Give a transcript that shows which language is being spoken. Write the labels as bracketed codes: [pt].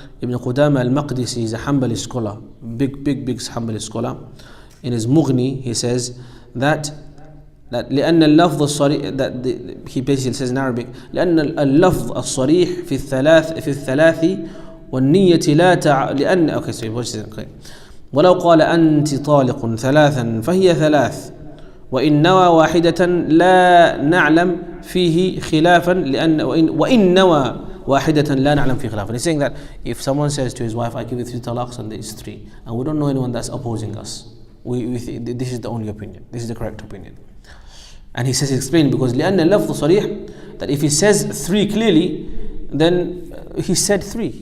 [en] Ibn Qudama al-Maqdisi is a Hanbali scholar, big Hanbali scholar. In his Mughni, he says that [ar] لأن اللفظ الصريح, [en] that he basically says in Arabic, [ar] لأن اللفظ الصريح في الثلاث والنية لا لأن [en] okay, sorry, what is it? Okay. [ar] ولو قال أنت طالق 3 فهي 3 وإن نوى واحدة لا نعلم فيه خلافا لأن وإن نوى واحدة لا نعلم فيه خلافا. [en] He's saying that if someone says to his wife, I give you 3 talaqs, and there is 3, and we don't know anyone that's opposing us, we this is the only opinion, this is the correct opinion. And he says, explain, because [ar] لأن اللفظ صريح, [en] that if he says 3 clearly, then he said 3.